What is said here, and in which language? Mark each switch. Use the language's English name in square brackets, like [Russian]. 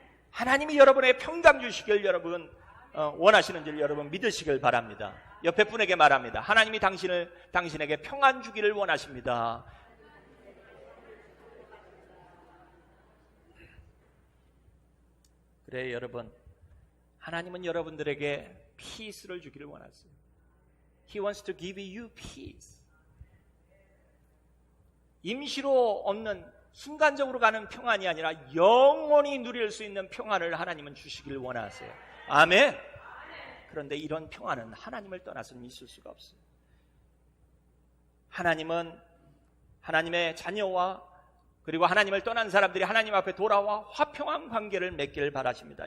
[Korean] 하나님이 여러분의 평강 주시길 여러분 원하시는 줄 여러분 믿으시길 바랍니다. 옆에 분에게 말합니다. 하나님이 당신에게 평안 주기를 원하십니다. 그래, 여러분, 하나님은 여러분들에게 peace를 주기를 원하세요. [English] He wants to give you peace. [Korean] 임시로 얻는 순간적으로 가는 평안이 아니라 영원히 누릴 수 있는 평안을 하나님은 주시길 원하세요. 아멘. 그런데 이런 평안은 하나님을 떠나서는 있을 수가 없어요. 하나님은 하나님의 자녀와 그리고 하나님을 떠난 사람들이 하나님 앞에 돌아와 화평한 관계를 맺기를 바라십니다.